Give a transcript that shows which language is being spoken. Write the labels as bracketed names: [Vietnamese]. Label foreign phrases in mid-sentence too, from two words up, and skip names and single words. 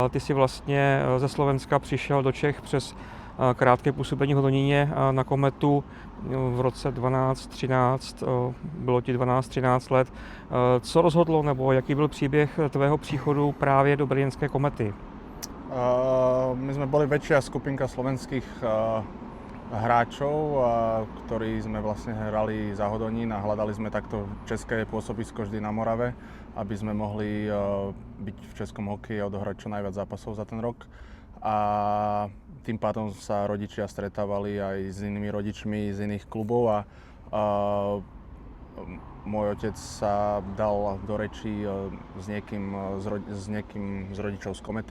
[Czech] Ty si vlastně ze Slovenska přišel do Čech přes krátké působení v Hodoníně na Kometu v roce 12-13, bylo ti 12-13 let. Co rozhodlo, nebo jaký byl příběh tvého příchodu právě do brněnské Komety? [Slovak] My sme boli väčšia skupinka slovenských hráčov, ktorí sme vlastne hrali za Hodonín a hľadali sme takto české pôsobisko vždy na Morave, aby sme mohli byť v českom hokeji a odohrať čo najviac zápasov za ten rok. A tým pádom sa rodičia stretávali aj s inými rodičmi z iných klubov a môj otec sa dal do rečí s niekým z rodičov z Komety.